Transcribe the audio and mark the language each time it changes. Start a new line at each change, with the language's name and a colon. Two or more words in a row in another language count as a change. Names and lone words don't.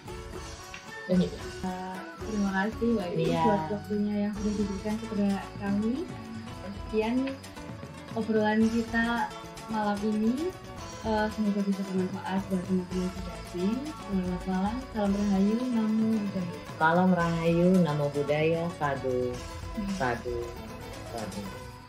Indonesian: Terima kasih Mbak Iwi buat waktunya yang sudah diberikan kepada kami. Sekian obrolan kita malam ini. Semoga bisa bermanfaat buat teman-teman Sejati. Selamat malam, salam Rahayu,
Pali: Namo Buddhaya.
Indonesian: Salam Rahayu,
Pali: Namo Buddhaya, Sadu, Sadu, Sadu.